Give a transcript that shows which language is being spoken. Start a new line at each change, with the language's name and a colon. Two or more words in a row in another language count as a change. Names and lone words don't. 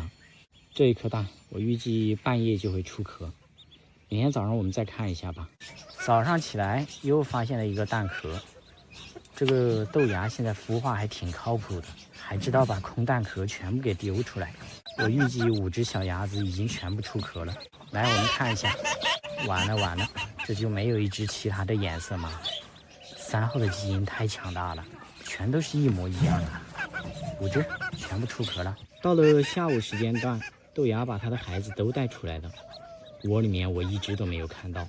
Chinese: 這一顆蛋我預計半夜就會出殼，明天早上我們再看一下吧。早上起来又發現了一個蛋殼，這個豆芽現在孵化還挺靠譜的，還知道把空蛋殼全部給丟出來。我預計5隻小鴨子已經全部出殼了。來，我们看一下，完了，這就沒有一隻其他的顏色嗎？3號的基因太強大了，全都是一模一樣的。5隻全部出殼了。到了下午时间段，豆芽把它的孩子都带出来了，窩裡面我一直都没有看到。